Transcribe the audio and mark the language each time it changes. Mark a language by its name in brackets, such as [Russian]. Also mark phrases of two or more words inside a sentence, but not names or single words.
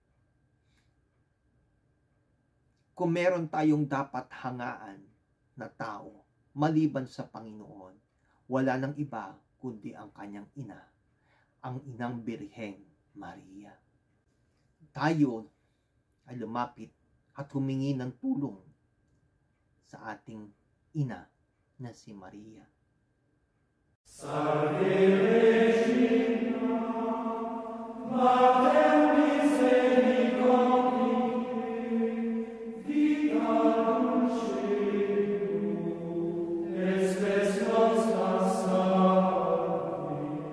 [Filipino] Kung meron tayong dapat hangaan na tao maliban sa Panginoon, wala nang iba kundi ang kanyang ina, ang inang Birheng Maria. Tayo ay lumapit at humingi ng tulong sa ating ina na si Maria. [Latin] Salve Regina, Mater misericordiae, vita dulcedo, espes nostra salve.